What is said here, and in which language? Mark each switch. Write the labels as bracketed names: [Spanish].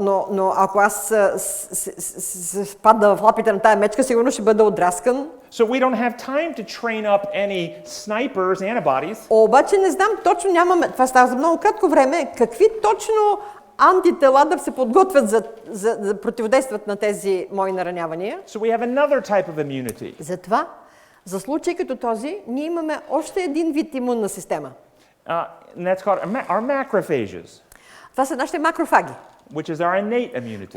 [Bulgarian] Но ако аз се впадна в лапите на тая мечка, сигурно ще бъда отдраскан. [English] So we don't have time to train up any snipers, antibodies. [Bulgarian] Обаче не знам точно, нямаме, това става за много кратко време, какви точно антитела да се подготвят за да противодействат на тези мои наранявания. [English] So we have another type of immunity. [Bulgarian] Затова, за случай като този, ние имаме още един вид имунна система. [English] And that's called our macrophages, [Bulgarian] Това са нашите макрофаги, [English] which is our innate immunity.